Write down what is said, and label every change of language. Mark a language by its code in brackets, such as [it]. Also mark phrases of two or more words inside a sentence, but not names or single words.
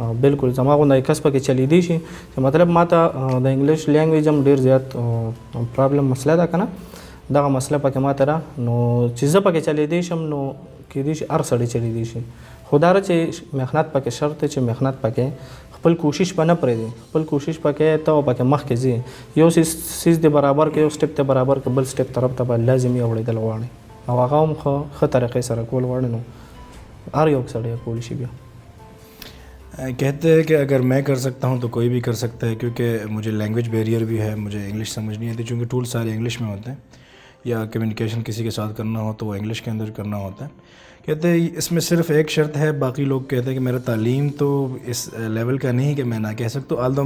[ps] بالکل زما غونده کس پکې چلیدی شي چې مطلب ما ته د [en] English language [ps] هم ډېر زیات پرابلم مسله ده که نه، دغه مسله پکې ما ته را، نو چې زه پکې چلیدی شم نو کېدی شي هر سړی چلیدی شي، خو دا چې محنت پکې شرط دی، چې محنت پکې خپل کوشش به نه پرېږدي، خپل کوشش پکې ته پکې مخکې ځي، یو سیز دې برابر کړي، یو سټپ ته برابر کړي، بل سټپ طرف ته به لازمي اورېدل غواړي او هغه هم ښه طریقې سره کول غواړي، نو هر یو سړی کولی شي. بیا [ur] کہتے ہیں کہ اگر میں کر سکتا ہوں تو کوئی بھی کر سکتا ہے، کیونکہ مجھے [en] language barrier [ur] بھی ہے، مجھے انگلش سمجھ نہیں آتی، چونکہ ٹول سارے انگلش میں ہوتے ہیں، یا کمیونیکیشن کسی کے ساتھ کرنا ہو تو وہ انگلش کے اندر کرنا ہوتا ہے. کہتے ہیں اس میں صرف ایک شرط ہے، باقی لوگ کہتے ہیں کہ میرا تعلیم تو اس لیول کا نہیں کہ میں نہ کہہ سکتا.